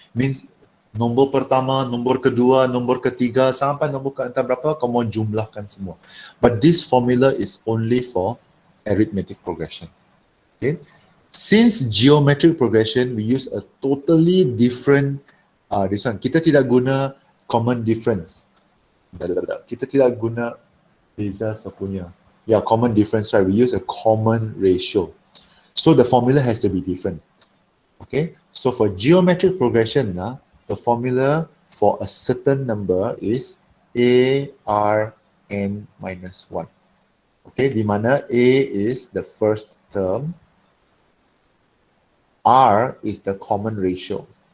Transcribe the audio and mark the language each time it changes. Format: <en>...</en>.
<ms>Means nombor pertama, nombor kedua, nombor ketiga, sampai nombor ke entah berapa, kamu jumlahkan semua.</ms> <en>But this formula is only for arithmetic progression. Okay. Since geometric progression, we use a totally different, this one.</en> <ms>Kita tidak guna common difference. Kita tidak guna beza sepunya.</ms> <en>Yeah, common difference, right? We use a common ratio. So the formula has to be different. Okay, so for geometric progression, the formula for a certain number is a r n minus 1. Okay,</en> <ms>di mana</ms> <en>a is the first term, r is the common ratio.</en>